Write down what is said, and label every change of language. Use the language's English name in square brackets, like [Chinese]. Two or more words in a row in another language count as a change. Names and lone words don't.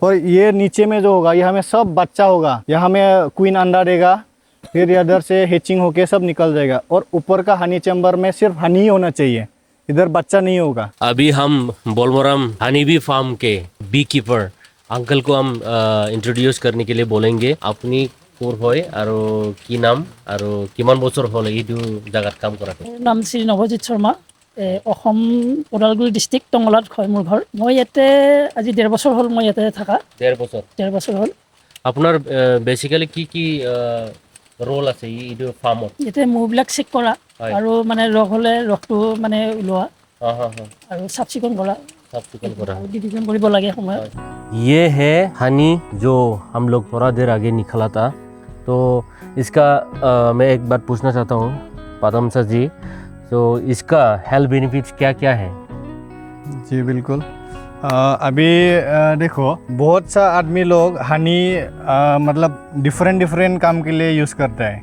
[Hindi] और ये नीचे में जो होगा यहाँ में सब बच्चा होगा, यहाँ में क्वीन अंडा देगा, फिर इधर से हैचिंग होके सब निकल जाएगा। और ऊपर का [English] honey chamber [Hindi] में सिर्फ हनी ही होना चाहिए, इधर बच्चा नहीं होगा। अभी हम बोलमोरम हनीबी फार्म के [English] bee keeper [Hindi] अंकल को हम इंट्रोड्यूस करने के लिए बोलेंगे। [Assamese] अपनी कोर হয় আৰু কি নাম আৰু কিমান বছৰ হ'ল এইটো জায়গাত কাম কৰাটো? নাম শ্ৰী নৱজিৎ শৰ্মা, অসম ওদালগুৰি ডিষ্ট্ৰিক্ট টংলাত হয় মোৰ ঘৰ। মই ইয়াতে আজি 1.5 বছৰ হ'ল, মই ইয়াতে থাকা। 1.5 বছৰ হ'ল। আপোনাৰ বেসিক্যালি কি ৰোল আছে এইটো ফাৰ্মত? ইয়াতে মহবিলাক চেক কৰা আৰু মানে ৰস হ'লে ৰসটো মানে ওলোৱা আৰু চাফ চিকুণ কৰা, डिवीजन কৰিব লাগে সময়ত। [Hindi] ये है हनी जो हम लोग थोड़ा देर आगे निकला था। तो इसका मैं एक बात पूछना चाहता हूँ पदम सर जी, तो इसका [English] health benefits [Hindi] क्या क्या है? जी बिल्कुल। अभी देखो बहुत सा आदमी लोग हनी मतलब डिफरेंट काम के लिए यूज़ करता है।